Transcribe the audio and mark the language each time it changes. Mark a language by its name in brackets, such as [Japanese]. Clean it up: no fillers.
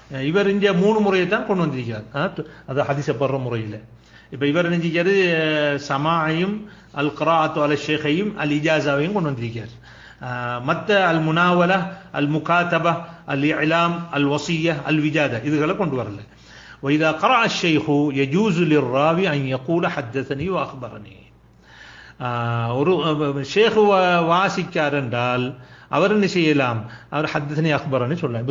[Tamil] இவர் இங்க 3 முறையை தான் கொண்டு வந்திருக்கிறார், அது ஹதீஸை பெறுற முறையில். இப்ப இவர் நினைச்சிக்காரு சமாயையும் அல் கிராஅத்து அல ஷேக்கையும் அல் இஜாசாவையும் கொண்டு வந்திருக்கார். மற்ற அல் முனாவலா, அல் முகாதபா, அல் இலாம், அல் வசியா, அல் விஜாதா இதுகளை கொண்டு வரல. [Arabic] وإذا قرأ الشيخ يجوز للراوي أن يقول حدثني وأخبرني. [Tamil] ஒரு ஷேக் வாசிக்கார் என்றால் அவர் என்ன செய்யலாம், அவர் ஹத்தனி அக்பர்னு சொல்லலாம்.